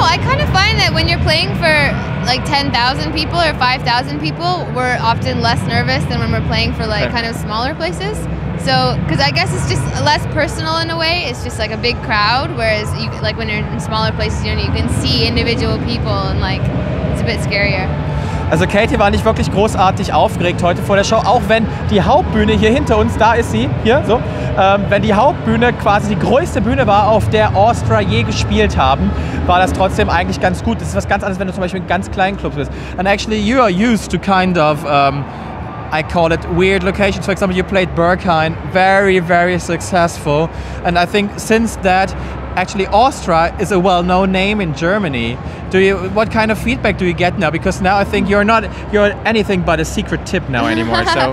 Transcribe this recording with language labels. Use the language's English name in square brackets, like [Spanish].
[English] I kind of find that when you're playing for like 10,000 people or 5,000 people, we're often less nervous than when we're playing for kind of smaller places. So, because I guess it's just less personal in a way. It's just like a big crowd, whereas when you're in smaller places, you can see individual people and it's a bit scarier. [German] Also Katie war nicht wirklich großartig aufgeregt heute vor der Show, auch wenn die Hauptbühne hier hinter uns, da ist sie, hier so, wenn die Hauptbühne quasi die größte Bühne war, auf der Austra je gespielt haben, war das trotzdem eigentlich ganz gut. Das ist was ganz anderes, wenn du zum Beispiel in ganz kleinen Clubs bist. [English] And actually you are used to kind of, I call it weird locations. For example, you played Berghain, very, very successful. And I think since that, actually Austra is a well-known name in Germany. What kind of feedback do you get now? Because now I think you're anything but a secret tip now anymore.